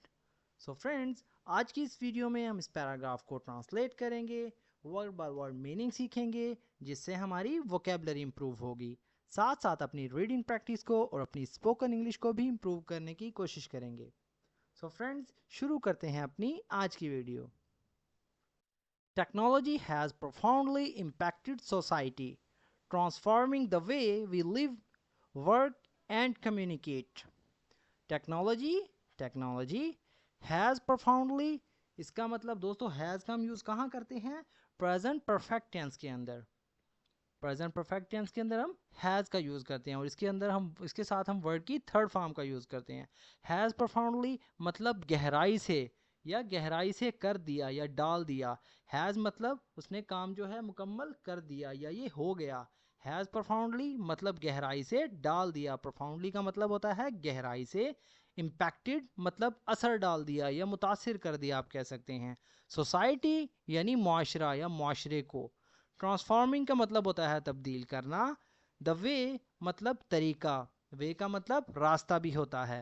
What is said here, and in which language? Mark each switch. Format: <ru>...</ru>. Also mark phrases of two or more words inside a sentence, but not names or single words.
<en>so friends,</en> <ur>آج کی اس ویڈیو میں ہم اس پیراگراف کو ٹرانسلیٹ کریں گے،</ur> <en>word by word meaning</en> <ur>سیکھیں گے، جس سے ہماری</ur> <en>vocabulary improve</en> <ur>ہوگی۔ ساتھ ساتھ اپنی ریڈنگ پریکٹس کو اور اپنی</ur> <en>spoken English</en> <ur>کو بھی امپروو کرنے کی کوشش کریں گے۔</ur> <en>so friends,</en> <ur>شروع کرتے ہیں اپنی آج کی ویڈیو۔</ur> <en>Technology has profoundly impacted society, transforming the way we live, work, and communicate. Technology has profoundly،</en> <ur>اس کا مطلب دوستو has کا ہم یوز کہاں کرتے ہیں؟</ur> <en>present perfect tense</en> <ur>کے اندر۔</ur> <en>present perfect tense</en> <ur>کے اندر ہم has کا یوز کرتے ہیں، اور اس کے ساتھ ہم ورڈ کی</ur> <en>third form</en> <ur>کا یوز کرتے ہیں۔</ur> <en>has profoundly</en> <ur>مطلب گہرائی سے، یا گہرائی سے کر دیا یا ڈال دیا۔ has مطلب اس نے کام جو ہے مکمل کر دیا یا یہ ہو گیا۔</ur> <en>has profoundly</en> <ur>مطلب گہرائی سے ڈال دیا۔ profoundly کا مطلب ہوتا ہے گہرائی سے۔ impacted مطلب اثر ڈال دیا یا متاثر کر دیا آپ کہہ سکتے ہیں۔ سوسائٹی یعنی معاشرہ یا معاشرے کو۔ ٹرانسفارمنگ کا مطلب ہوتا ہے تبدیل کرنا۔</ur> <en>the way</en> <ur>مطلب طریقہ، وے کا مطلب راستہ بھی ہوتا ہے۔</ur>